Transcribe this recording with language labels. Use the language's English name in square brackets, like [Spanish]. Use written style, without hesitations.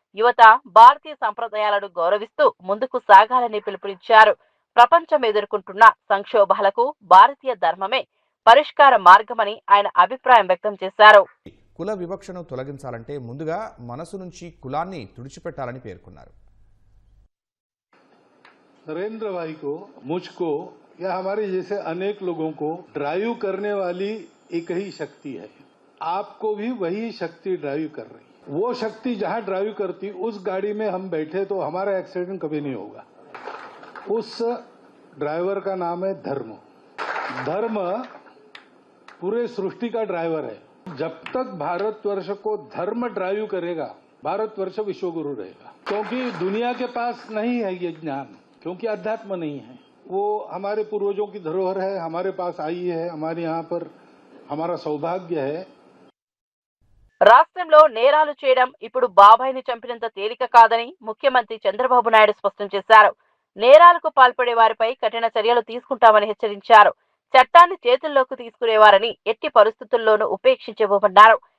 [Telugu] యువత భారతీయ సంప్రదాయాలను గౌరవిస్తూ ముందుకు సాగాలని పిలుపునిచ్చారు. ప్రపంచం ఎదుర్కొంటున్న సంక్షోభాలకు భారతీయ ధర్మమే పరిష్కార మార్గమని ఆయన అభిప్రాయం వ్యక్తం చేశారు. కుల వివక్షను తొలగించాలంటే ముందుగా మనసు నుంచి కులాన్ని తుడిచిపెట్టాలని పేర్కొన్నారు. [Hindi] नरेंद्र भाई को, मुझको या हमारे जैसे अनेक लोगों को ड्राइव करने वाली एक ही शक्ति है. आपको भी वही शक्ति ड्राइव कर रही. वो शक्ति जहां ड्राइव करती उस गाड़ी में हम बैठे तो हमारा एक्सीडेंट कभी नहीं होगा. उस ड्राइवर का नाम है धर्म. धर्म पूरे सृष्टि का ड्राइवर है. जब तक भारतवर्ष को धर्म ड्राइव करेगा, भारतवर्ष विश्वगुरु रहेगा. क्योंकि दुनिया के पास नहीं है ये ज्ञान, क्योंकि अध्यात्म नहीं है. वो हमारे पूर्वजों की धरोहर है, हमारे पास आई है, हमारे यहाँ पर हमारा सौभाग्य है. [Telugu] రాష్ట్రంలో నేరాలు చేయడం ఇప్పుడు బాబాయిని చంపినంత తేలిక కాదని ముఖ్యమంత్రి చంద్రబాబు నాయుడు స్పష్టం చేశారు. నేరాలకు పాల్పడే వారిపై కఠిన చర్యలు తీసుకుంటామని హెచ్చరించారు. చట్టాన్ని చేతుల్లోకి తీసుకునేవారని ఎట్టి పరిస్థితుల్లోనూ ఉపేక్షించబోమన్నారు.